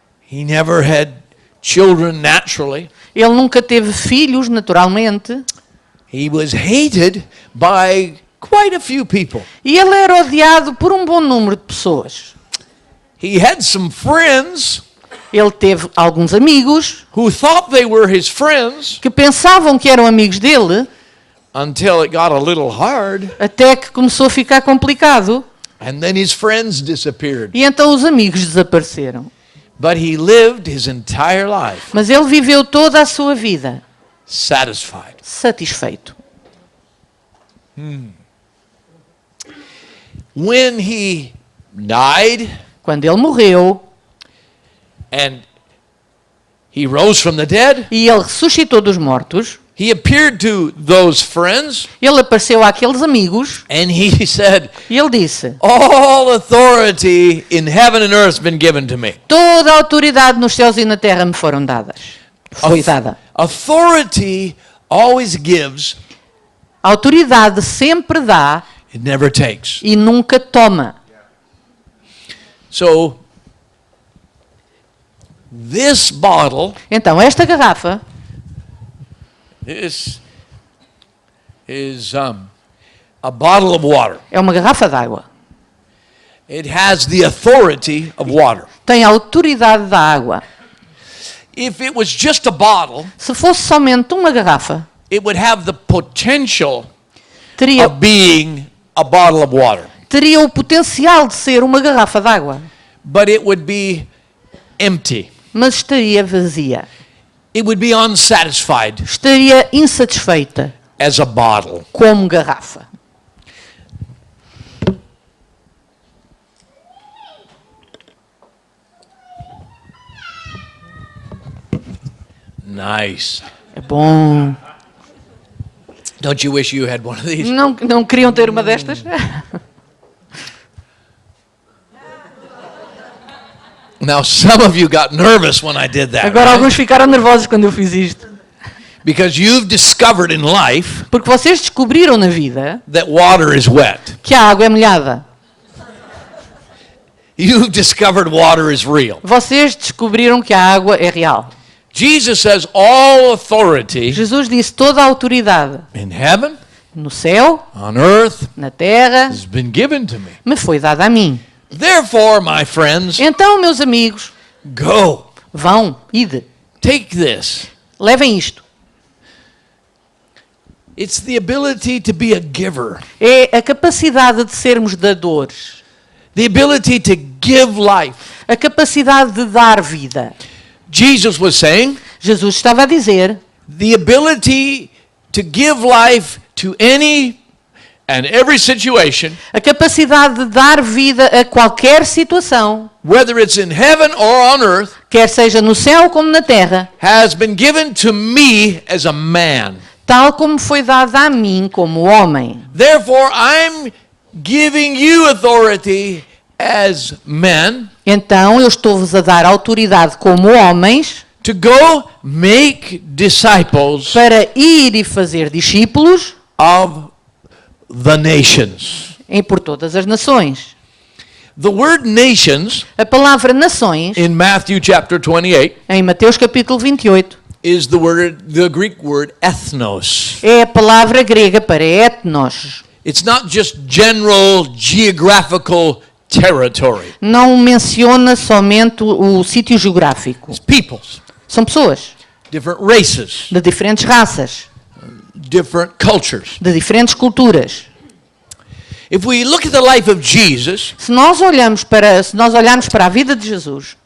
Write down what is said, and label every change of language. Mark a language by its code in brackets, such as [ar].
[en] He never had children naturally. [pt] Ele nunca teve filhos naturalmente. [en] He was hated by quite a few people. [pt] E ele era odiado por um bom número de pessoas. [en] He had some friends [pt] Ele teve alguns amigos [en] who thought they were his friends [pt] que pensavam que eram amigos dele, [en] until it got a little hard, [pt] até que começou a ficar complicado. [en] and then his friends disappeared. [pt] E então os amigos desapareceram. [en] But he lived his entire life [pt] Mas ele viveu toda a sua vida [en] satisfied. [pt] satisfeito. [en] When he died [pt] Quando ele morreu [en] and he rose from the dead, [pt] e ele ressuscitou dos mortos, [en] he appeared to those friends [pt] ele apareceu àqueles amigos [en] and he said, [pt] e ele disse: [en] all authority in heaven and earth has been given to me. [pt] toda a autoridade nos céus e na terra me foram dadas. Foi dada. [en] Authority always gives, [pt] A autoridade sempre dá [en] it never takes. [pt] e nunca toma. [en] So this bottle [pt] Então esta garrafa [en] is a bottle of water. [pt] é uma garrafa d'água. [en] It has the authority of water. [pt] Tem a autoridade da água. [en] If it was just a bottle, [pt] Se fosse somente uma garrafa, [en] it would have the potential [pt] teria [en] of being a bottle of water. [pt] o potencial de ser uma garrafa d'água, [en] But it would be empty. [pt] mas estaria vazia. [en] It would be unsatisfied [pt] Estaria insatisfeita [en] as a bottle. [pt] como garrafa. [en] Nice. [pt] É bom. [en] Don't you wish you had one of these? [pt] Não queriam ter uma destas? [en] Now, some of you got nervous when I did that. [pt] Agora [en] right? [pt] alguns ficaram nervosos quando eu fiz isto. [en] Because you've discovered in life [pt] Porque vocês descobriram na vida [en] that water is wet. [pt] que a água é molhada. [en] You've discovered water is real. [pt] Vocês descobriram que a água é real. [en] Jesus says all authority [pt] Jesus disse toda a autoridade [en] in heaven, [pt] no céu, [en] on earth, [pt] na terra, [en] has been given to me. [pt] me foi dada a mim. [en] Therefore, my friends, [pt] Então, meus amigos, [en] go. [pt] vão, ide, [en] Take this. [pt] levem isto. [en] It's the ability to be a giver. [pt] É a capacidade de sermos dadores. [en] The ability to give life. [pt] A capacidade de dar vida. [en] Jesus was saying, [pt] Jesus estava a dizer, [en] the ability to give life to any and every situation, [pt] a capacidade de dar vida a qualquer situação, [en] whether it's in heaven or on earth, [pt] quer seja no céu como na terra, [en] has been given to me as a man. [pt] tal como foi dada a mim como homem. [en] Therefore, I'm giving you authority as men [pt] Então eu estou-vos a dar autoridade como homens [en] to go make disciples [pt] para ir e fazer discípulos [en] of the nations. [pt] por todas as nações. [en] The word nations [pt] A palavra nações, [en] in Matthew chapter 28 [pt] em Mateus capítulo 28, [en] is the Greek word ethnos. [pt] é a palavra grega para etnos. [en] It's not just general geographical territory. [pt] Não menciona somente o sítio geográfico. [en] It's peoples, [pt] São pessoas [en] different races, [pt] de diferentes raças, [en] different cultures. [pt] de diferentes culturas. [en] If we look at the life of Jesus, [pt] Se nós olharmos para a vida de Jesus,